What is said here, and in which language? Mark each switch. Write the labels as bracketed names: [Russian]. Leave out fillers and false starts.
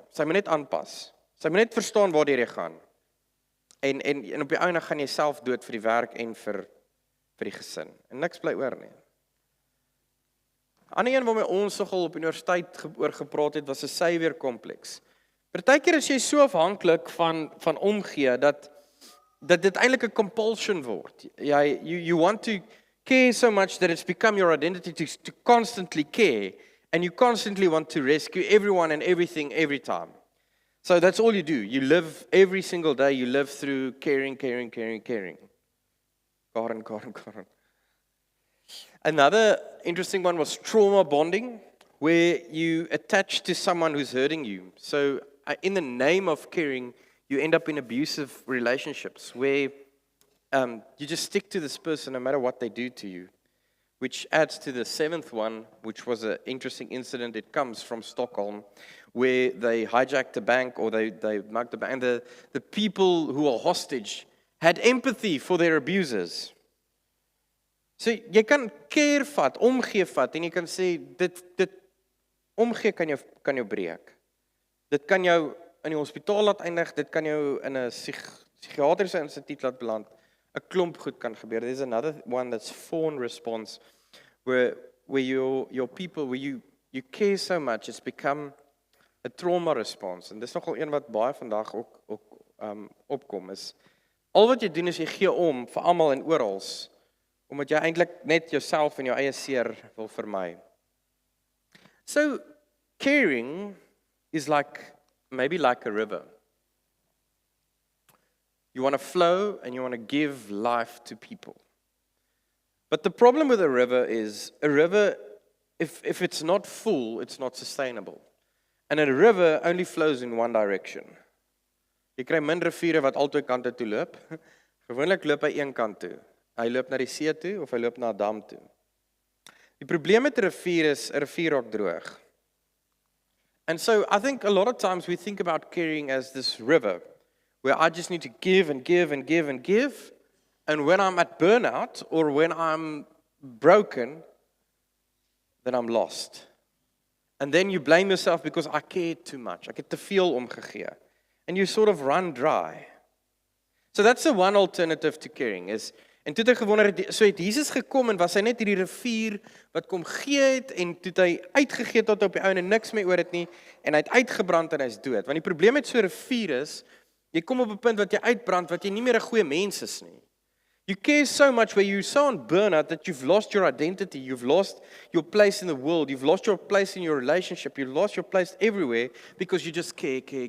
[Afrikaans] Sy moet net aanpas. Sy moet net verstaan waar jy gaan. En op die einde gaan jy self dood vir die werk en vir die gesin. En niks bly oor nie. Ander een waarmee ons nogal op universiteit oor gepraat het, was 'n Savior-kompleks. Partykeer is jy so afhanklik van omgee dat dit eintlik 'n compulsion word. [English] You want to care so much that it's become your identity to constantly care, and you constantly want to rescue everyone and everything every time. So that's all you do. You live every single day, you live through caring. Karen. Another interesting one was trauma bonding, where you attach to someone who's hurting you. So in the name of caring, you end up in abusive relationships where you just stick to this person no matter what they do to you, which adds to the seventh one, which was an interesting incident. It comes from Stockholm, where they hijacked a bank or they mugged the bank. And the people who are hostage had empathy for their abusers. [Afrikaans] So jy kan care vat, omgee vat en jy kan sê dit omgee kan jou breek. Dit kan jou in die hospitaal laat eindig, dit kan jou in 'n psigiatriese instituut laat beland. 'n Klomp goed kan gebeur. [English] There's another one that's fawn response where your people, where you care so much, it's become a trauma response. [Afrikaans] En dis nogal een wat baie vandag ook opkom is. Al wat jy doen is jy gee om vir almal en oral, omdat jy eintlik net jouself en jou eie seer wil vermy. [English] So caring is maybe like a river. You want to flow and you want to give life to people. But the problem with a river is, if it's not full, it's not sustainable. And a river only flows in one direction. [Afrikaans] Jy kry min riviere wat albei kante toe loop. Gewoonlik loop hy een kant toe. Hy loop na die see toe of hy loop na 'n dam toe. Die probleem met 'n rivier is 'n rivier raak droog. [English] And so I think a lot of times we think about caring as this river, where I just need to give and give and give and give. And when I'm at burnout or when I'm broken, then I'm lost. And then you blame yourself because I cared too much. [Afrikaans] Ek het te veel omgegee. [English] And you sort of run dry. So that's the one alternative to caring is. [Afrikaans] En toe het hy gewonder, so het Jesus gekom en was hy net hierdie rivier wat kom gee het en toe het hy uitgegee tot op die ou en niks meer oor het nie en hy het uitgebrand en hy's dood. Want die probleem met so 'n rivier is, jy kom op 'n punt wat jy uitbrand wat jy nie meer 'n goeie mens is nie. [English] You care so much where you're so on burnout that you've lost your identity, you've lost your place in the world, you've lost your place in your relationship, you've lost your place everywhere because you just care.